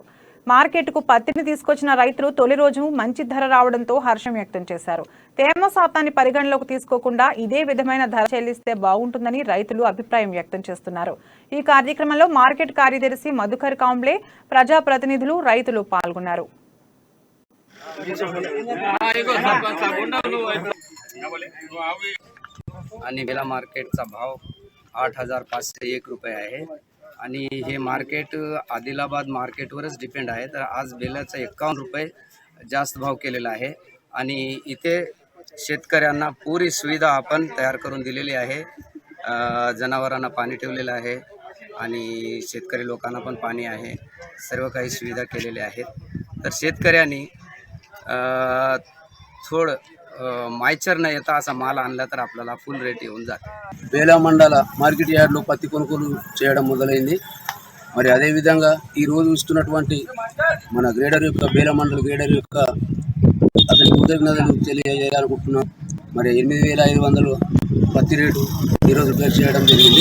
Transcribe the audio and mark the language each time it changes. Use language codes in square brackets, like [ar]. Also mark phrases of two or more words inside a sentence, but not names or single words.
[te] మార్కెట్కు పత్తిని తీసుకొచ్చిన రైతులు తొలి రోజు మంచి ధర రావడంతో హర్షం వ్యక్తం చేశారు. తేమ శాతాన్ని పరిగణలోకి తీసుకోకుండా ఇదే విధమైన ధర చెల్లిస్తే బాగుంటుందని రైతులు అభిప్రాయం వ్యక్తం చేస్తున్నారు. ఈ కార్యక్రమంలో మార్కెట్ కార్యదర్శి మధుకర్ కాంబ్లే, ప్రజాప్రతినిధులు, రైతులు పాల్గొన్నారు. [mr] आणि बेला मार्केटचा भाव 8,501 रुपये आहे आणि हे मार्केट आदिलाबाद मार्केटवरच डिपेंड आहे. तर आज बेलाचा 51 रुपये जास्त भाव केलेला आहे आणि इथे शेतकऱ्यांना पुरी सुविधा आपण तयार करून दिलेली आहे. जनावरांना पाणी ठेवलेलं आहे आणि शेतकरी लोकांना पण पाणी आहे. सर्व काही सुविधा केलेल्या आहेत. तर शेतकऱ्यांनी थोडं मायचर न येता असा माल आणला तर आपल्याला [en] full rate [mr] येऊन जाते. [te] బేలా మండల మార్కెట్ యార్డ్లో పత్తి కొనుగోలు చేయడం మొదలైంది. మరి అదేవిధంగా ఈరోజు ఇస్తున్నటువంటి మన గ్రేడర్ యొక్క బేలా మండల గ్రేడర్ యొక్క అతని కృతజ్ఞతలు తెలియజేయాలనుకుంటున్నాం. మరి 8,500 పత్తి రేటు ఈరోజు ఫిక్స్ చేయడం జరిగింది.